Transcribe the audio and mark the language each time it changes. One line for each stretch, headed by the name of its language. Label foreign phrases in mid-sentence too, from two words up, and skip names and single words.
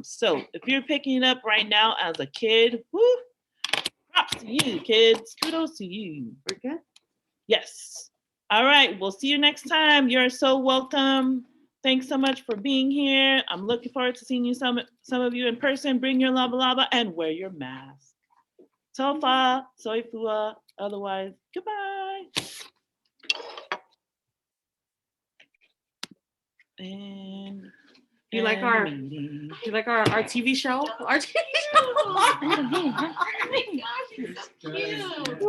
English: So if you're picking it up right now as a kid, whoo, props to you, kids. Kudos to you. We're good. Yes. All right. We'll see you next time. You're so welcome. Thanks so much for being here. I'm looking forward to seeing you, some of you in person. Bring your lava lava and wear your mask.
Samoan: Tofa, soy fua,
English: otherwise, goodbye. And You like end our- the meeting. You like our TV show? Our TV show. Oh my gosh, it's so cute.